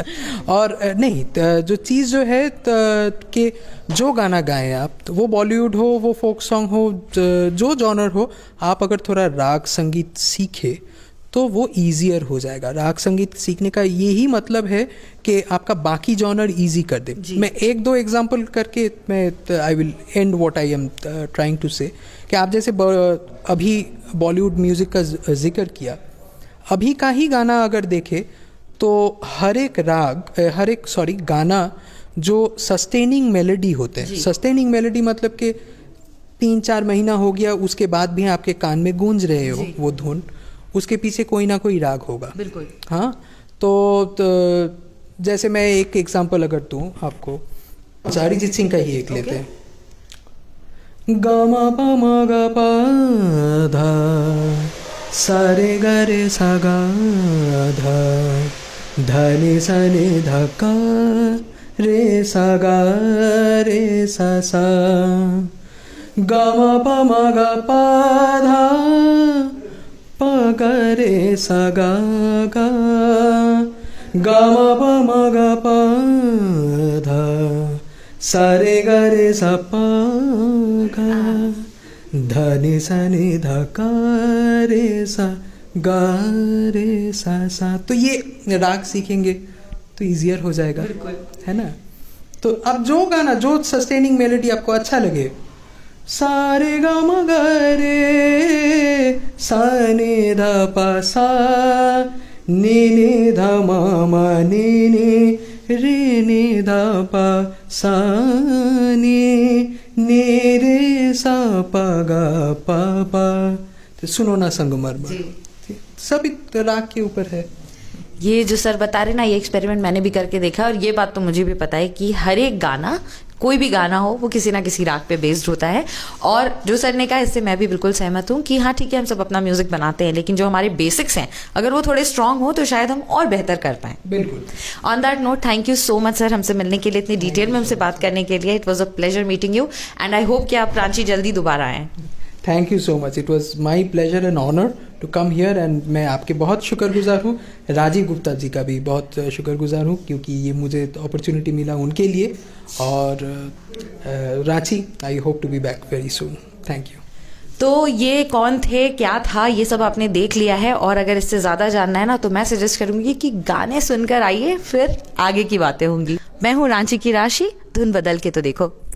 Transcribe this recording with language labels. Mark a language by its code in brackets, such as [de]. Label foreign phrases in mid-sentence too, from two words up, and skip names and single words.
[hi] और नहीं, जो चीज़ जो है कि जो गाना गाएं आप, तो वो बॉलीवुड हो, वो [en] folk song [hi] हो, जो जॉनर हो, आप अगर थोड़ा राग संगीत सीखे तो वो ईजियर हो जाएगा। राग संगीत सीखने का यही मतलब है कि आपका बाकी जॉनर ईजी कर दे। मैं एक दो एग्जांपल करके मैं [en] I will end what I am trying to say, [hi] कि आप जैसे अभी [en] Bollywood music [hi] का जिक्र किया, अभी का ही गाना अगर देखें तो हर एक गाना जो [en] sustaining melody [hi] होते हैं, [en] sustaining melody [hi] मतलब कि 3-4 महीना हो गया उसके बाद भी आपके कान में गूंज रहे हो वो धुन, उसके पीछे कोई ना कोई राग होगा। बिल्कुल। हाँ, तो जैसे मैं एक एग्जांपल अगर दूं आपको, अरिजीत सिंह का ही एक लेते हैं। ग म प म ग प ध सा रे ग रे सा ग ध ध नि सा नि ध क रे सा ग रे सा सा ग म प म ग प ध प ग रे सा ग ग ग म प म ग प ध सा रे ग रे सा प ग ध नि सा नि ध क रे सा ग रे सा सा। तो ये राग सीखेंगे तो इजियर हो जाएगा, है ना। तो अब जो गाना, जो [en] sustaining melody [hi] आपको अच्छा लगे, सा रे ग म ग रे सा नि ध प सा नि नि ध म म नि नि रे नि ध प सा नि रे सा प ग प प। तो सुनो ना संगमरमर, सभी राग के ऊपर है। ये जो सर बता रहे ना, ये एक्सपेरिमेंट मैंने भी करके देखा और ये बात तो मुझे भी पता है कि हर एक गाना, कोई भी गाना हो, वो किसी ना किसी राग पे बेस्ड होता है। और जो सर ने कहा, इससे मैं भी बिल्कुल सहमत हूँ कि हाँ ठीक है, हम सब अपना म्यूजिक बनाते हैं, लेकिन जो हमारे बेसिक्स हैं अगर वो थोड़े स्ट्रांग हो तो शायद हम और बेहतर कर पाएं। बिल्कुल। [en] On that note, thank you so much sir [hi] हमसे मिलने के लिए, इतनी डिटेल में हमसे बात करने के लिए। [en] It was a pleasure meeting you and I hope [hi] कि आप रांची जल्दी दोबारा आएँ। [en] Thank you so much, it was my pleasure and honour to come here. [hi] एंड मैं आपके बहुत शुक्रगुजार हूँ, राजीव गुप्ता जी का भी बहुत शुक्रगुजार हूँ, क्योंकि ये मुझे अपॉर्चुनिटी मिला उनके लिए। और रांची, [en] I hope to be back very soon. Thank you. [hi] तो ये कौन थे, क्या था, ये सब आपने देख लिया है। और अगर इससे ज़्यादा जानना है ना, तो मैं सजेस्ट करूंगी कि गाने सुनकर आइए, फिर आगे की बातें होंगी। मैं हूँ रांची की राशि, धुन बदल के तो देखो।